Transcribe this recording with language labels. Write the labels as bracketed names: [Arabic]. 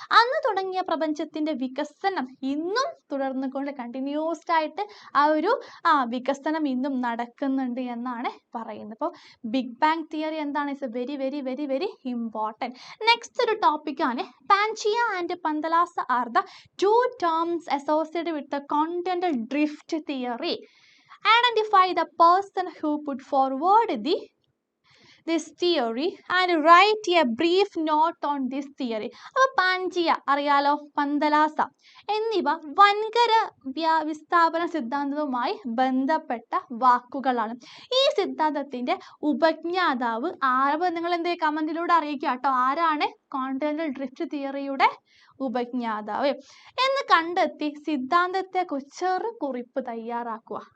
[Malayalam] അന്ന് തുടങ്ങിയ പ്രപഞ്ചത്തിന്റെ വികസനം ഇന്നും തുടർന്നുകൊണ്ട് കണ്ടിന്യൂസ്ഡ് ആയിട്ട് ആ ഒരു വികസനം ഇന്നും നടക്കുന്നുണ്ട് എന്നാണ് പറയുന്നത്. അപ്പോൾ ബിഗ് ബാങ് തിയറി എന്താണ്, [English] It's very very very very important. Next [Malayalam] ഒരു ടോപ്പിക്കാണ് [English] Pangaea and Panthalassa are the 2 terms associated with the continental drift theory. Identify the person who put forward this theory and write a brief note on this theory. [Malayalam] അപ്പോൾ Pangaea അറിയാലോ, പന്തലാസ എന്നിവ വൻകര വിസ്ഥാപന സിദ്ധാന്തവുമായി ബന്ധപ്പെട്ട വാക്കുകളാണ്. ഈ സിദ്ധാന്തത്തിന്റെ ഉപജ്ഞാതാവ് നിങ്ങൾ എന്ത് കമന്റിലൂടെ അറിയിക്കുക കേട്ടോ, ആരാണ് കോണ്ടിനെന്റൽ ഡ്രിഫ്റ്റ് തിയറിയുടെ ഉപജ്ഞാതാവ് എന്ന് കണ്ടെത്തി സിദ്ധാന്തത്തെ ചെറു കുറിപ്പ് തയ്യാറാക്കുക.